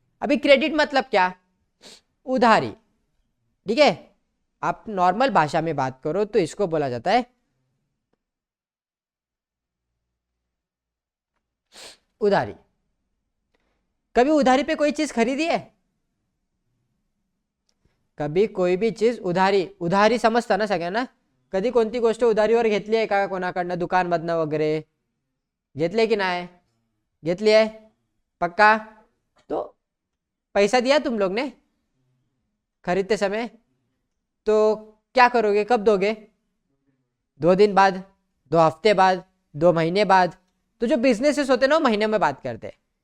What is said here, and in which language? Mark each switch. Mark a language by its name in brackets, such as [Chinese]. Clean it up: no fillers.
[Hindi] अभी क्रेडिट मतलब क्या? उधारी। ठीक है, आप नॉर्मल भाषा में बात करो तो इसको बोला जाता है उधारी। कभी उधारी पे कोई चीज खरीदी है? कभी कोई भी चीज उधारी, [Marathi] उधारी समजता ना सगळ्यांना? कधी कोणती गोष्ट उधारीवर घेतली आहे का कोणाकडनं, दुकानमधनं वगैरे घेतली की नाही? घेतली आहे, पक्का? [Hindi] तो पैसा दिया तुम लोग ने खरीदते समय, तो क्या करोगे, कब दोगे? 2 दिन बाद, 2 हफ्ते बाद, 2 महीने बाद। तो जो बिजनेसेस होते हैं ना वो महीने में बात करते हैं।